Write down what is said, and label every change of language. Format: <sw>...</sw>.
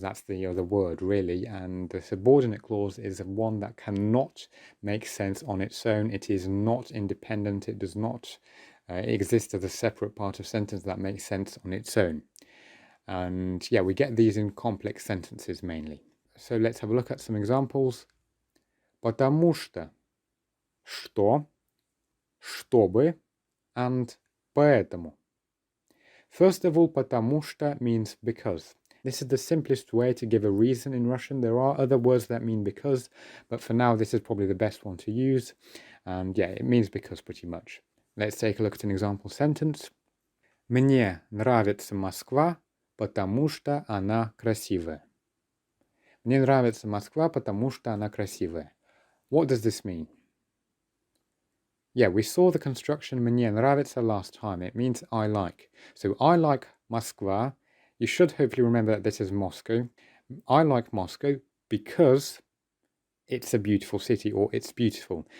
<en>That's the other word, really. And the subordinate clause is one that cannot make sense on its own. It is not independent. It does not exist as a separate part of sentence that makes sense on its own. And we get these in complex sentences mainly. So let's have a look at some examples.</en> <ru>Потому что, чтобы,</ru> <en>and</en> <ru>поэтому.</ru> <en>First of all, потому что means because. This is the simplest way to give a reason in Russian. There are other words that mean because, but for now this is probably the best one to use. And it means because pretty much. Let's take a look at an example sentence.</en> <ru>Мне нравится Москва, потому что она красивая. Мне нравится Москва, потому что она красивая.</ru> <en>What does this mean? We saw the construction</en> <ru>мне нравится</ru> <en>last time. It means I like. So I like Moskva. You should hopefully remember that this is Moscow. I like Moscow because it's a beautiful city, or it's beautiful.</en>